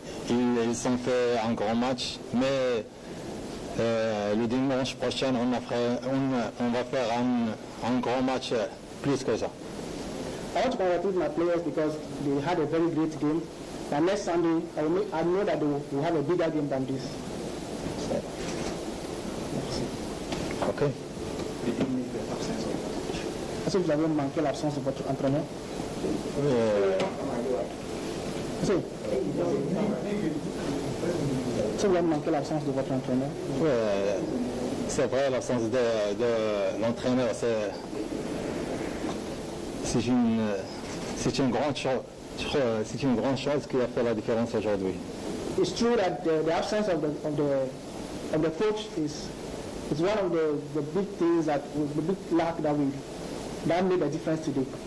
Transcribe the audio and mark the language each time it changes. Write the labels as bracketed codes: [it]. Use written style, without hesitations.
[fr] Ils ont fait un grand match, mais le dimanche prochain, on va faire un grand match plus que ça. [en] I want to congratulate my players because they had a very great game. And next Sunday, I know that they will have a bigger game than this. [fr] Ok. Est-ce que vous avez manqué l'absence de votre entraîneur? Est-ce que vous avez manqué l'absence de votre entraîneur? C'est vrai, l'absence de l'entraîneur, c'est une grande chose. C'est une grande chose qui a fait la différence aujourd'hui. [en] It's true that the absence of the coach is one of the big things the big lack that made a difference today.